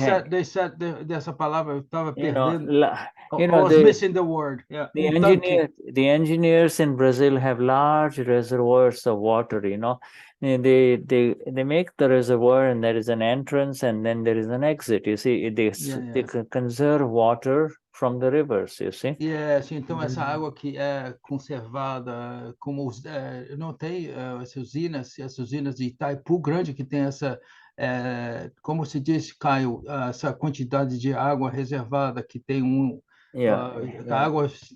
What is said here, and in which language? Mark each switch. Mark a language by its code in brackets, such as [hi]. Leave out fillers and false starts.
[en] They said [pt] dessa palavra eu estava perdendo. [en] I was missing the word. Yeah. The engineers in Brazil have large reservoirs of water, you know. They make the reservoir and there is an entrance and then there is an exit. You see, they conserve water from the rivers, you see. [pt] Yes, então essa água que é conservada, como não tem essas usinas de Itaipu Grande que tem essa, como se diz, Caio, essa quantidade de água reservada que tem água.